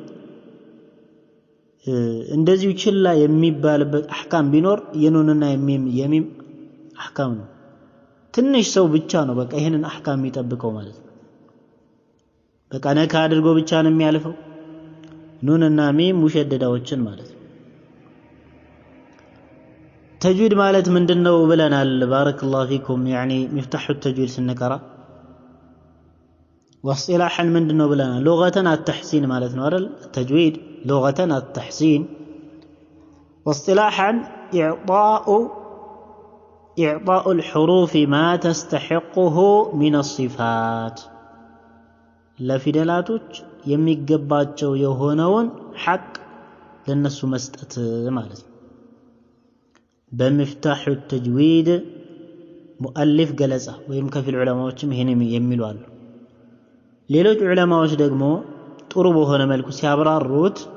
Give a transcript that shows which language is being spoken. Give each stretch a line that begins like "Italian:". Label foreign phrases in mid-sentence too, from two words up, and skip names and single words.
Amharic: እንደዚሁ ችላ የሚባልበት አህካም ቢኖር የኑንና የሚም አህካም ነው ትንሽ ሰው ብቻ ነው በቃ ይሄንን አህካም የሚጠብቀው ማለት ነው በቃ ነካ አድርጎ ብቻ ነው የሚያልፈው። ኑንና ሚም ሙሸደዳዎችን ማለት ነው። ተጅዊድ ማለት ምንድነው ብለናል።
Arabic: بارك الله فيكم يعني مفتاح التجويد
Amharic: ስንቀራ واصطلاحا ምንድነው ብለናል።
Arabic: لغة التحسين
Amharic: ማለት ነው አይደል? ተጅዊድ
Arabic: لغة التحسين واصطلاحا إعطاء الحروف ما تستحقه من الصفات
Amharic: ለፊደላቶች የሚገባቸው የሆነውን ሐቅ ለነሱ መስጠት ማለት ነው። በመፍታህ التجويد ሙአሊፍ ገለጻ ወይም ከፊል ዑለማዎችም ይሄን የሚሉ አሉ። ሌሎች ዑለማዎች ደግሞ ጥሩ በሆነ መልኩ ሲያብራሩት